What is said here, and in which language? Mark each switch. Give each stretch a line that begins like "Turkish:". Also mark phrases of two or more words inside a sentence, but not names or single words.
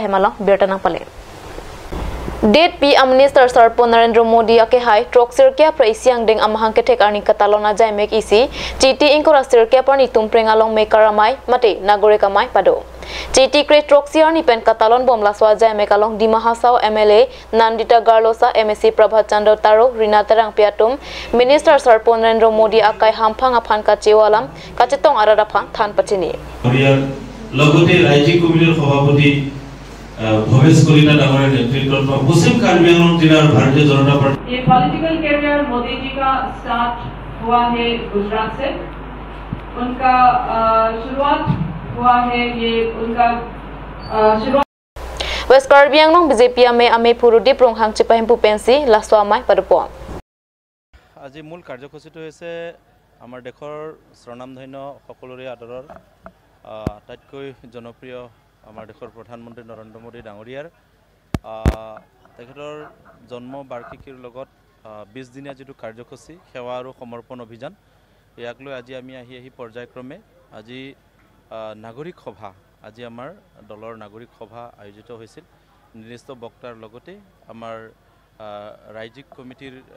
Karbi: hemalong bertanang pale Date
English: PM Minister
Karbi: Sarpon Narendra Modi ake hai trok sirke pra isiang deng amahang ke thek arni katalona jai mek isi chiti ingkora sirke parni tumpreng along me karamai mate nagorik amai padu Chiti kre troxiar ni pen katalon bomla swaja mekalong di Mahasau MLA Nandita Garlosa MSC Prabhat Chandra Taro Rinata Rang Piatum Minister Sarpon Narendra Modi akai hampang aphan ka chewalam kachetong arada phang than pachini
Assamese: লগতে রাজ্যিক কমিটির সভাপতি ভবেশ কলিতা ডাঙরের নেতৃত্বত পশ্চিম কার্বি আংলং জিলা ভাৰতীয় জনতা পাৰ্টী
Hindi: ये
English: political career
Hindi: मोदी जी का स्टार्ट हुआ है गुजरात से उनका शुरुआत हुआ है ये उनका शुरुआत
Karbi: West Karbi Anglong BJP ame purudi pronghang chipahim pupensi laswa amai padupo
Assamese: আজি মূল কাৰ্যসূচীটো হৈছে আমাৰ দেশৰ স্বৰ্ণামধন্য সকলোৰে আদৰৰ আটাইতকৈ জনপ্ৰিয় আমাৰ দেশৰ প্ৰধানমন্ত্ৰী নৰেন্দ্ৰ মোদী ডাঙৰীয়াৰ তেখেতৰ জন্ম বাৰ্ষিকীৰ লগত 20 দিনীয়া যেটো কাৰ্যসূচী সেৱা আৰু সমৰ্পণ অভিযান ইয়াক লৈ আজি আমি আহি পৰ্যায়ক্ৰমে আজি নাগৰিক সভা আজি আমাৰ দলৰ নাগৰিক সভা আয়োজিত হৈছিল নিৰ্দিষ্ট বক্তাৰ লগতে আমাৰ ৰাজ্যিক কমিটিৰ